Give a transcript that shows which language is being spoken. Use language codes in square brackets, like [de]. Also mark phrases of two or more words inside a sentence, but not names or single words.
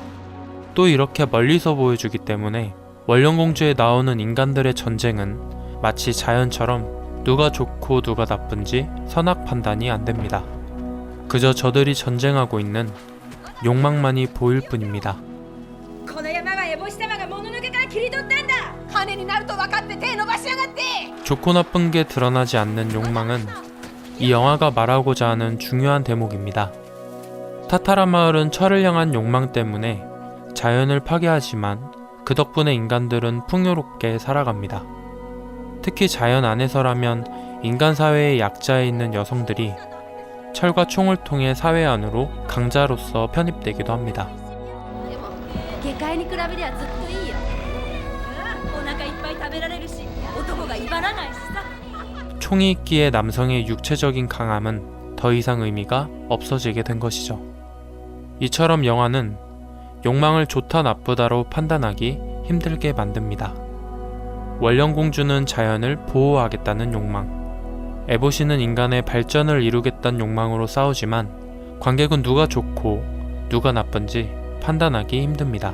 [ko] 또 이렇게 멀리서 보여주기 때문에 월령공주에 나오는 인간들의 전쟁은 마치 자연처럼 누가 좋고 누가 나쁜지 선악 판단이 안 됩니다. 그저 저들이 전쟁하고 있는 욕망만이 보일 뿐입니다. [ja] この山はエボシ様がもののけから切り取ったんだ。金になると分かって手伸ばしやがって。 [ko] 좋고 나쁜 게 드러나지 않는 욕망은 이 영화가 말하고자 하는 중요한 대목입니다. 타타라 마을은 철을 향한 욕망 때문에 자연을 파괴하지만 그 덕분에 인간들은 풍요롭게 살아갑니다. 특히 자연 안에서라면 인간 사회의 약자에 있는 여성들이 철과 총을 통해 사회 안으로 강자로서 편입되기도 합니다. [ja] 下界に比べりゃずっといいよ。お腹いっぱい食べられるし、男が威張らないしさ。 [ko] 총이 있기에 남성의 육체적인 강함은 더 이상 의미가 없어지게 된 것이죠. 이처럼 영화는 욕망을 좋다 나쁘다로 판단하기 힘들게 만듭니다. 월령공주는 자연을 보호하겠다는 욕망, 에보시는 인간의 발전을 이루겠다는 욕망으로 싸우지만 관객은 누가 좋고 누가 나쁜지 판단하기 힘듭니다.